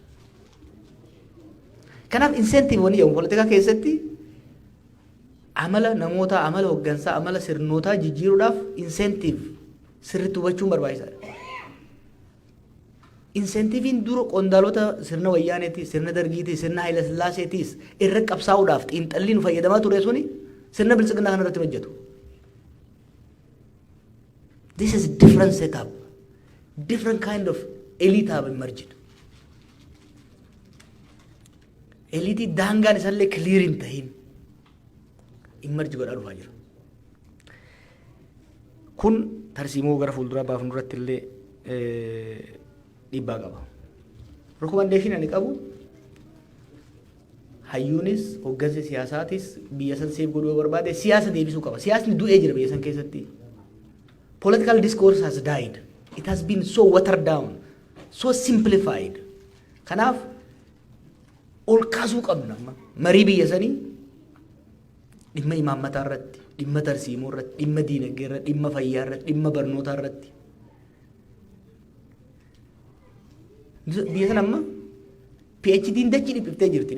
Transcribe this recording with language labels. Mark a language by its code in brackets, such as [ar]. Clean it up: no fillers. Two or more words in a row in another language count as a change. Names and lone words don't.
[om] Kanaaf incentive wani jedhamu politikaa keessatti amala namoota, amala hoggansaa, amala sirnootaa jijjiiruudhaaf incentive sirriitti hubachuun barbaachisaadha. Incentiviin dura qondaalota sirna wayyaaneetis, sirna dargiitis, sirna Haayila Sillaaseetis irra qabsaa'uudhaaf xiinxalliin fayyadamaa ture suni sirna bilchiginaa kanarratti hojjetu. [en] This is different setup. Different kind of elite have emerged. [om] Elite daangaan isallee clear hin tahin emerge godhaa dhufaa jira. Kun tarsiimoo gara fuulduraa baafnu irratti illee dhiibbaa qaba. Recommendation ani qabu hayyuunis hoggansi siyaasaatis biyya san seef godhuu barbaade siyaasa deebisuu qaba. Siyaasni du'ee jira biyya san keessatti. [en] Political discourse has died. It has been so watered down, so simplified. [om] Kanaaf ol kaasuu qabna. Marii biyya sanii dhimma imaammataa irratti, dhimma tarsiimoo irratti, dhimma diinagdee irratti, dhimma fayyaa irratti, dhimma barnootaa irratti. Biyya sana amma PhD'n dachii dhiphiftee jirti.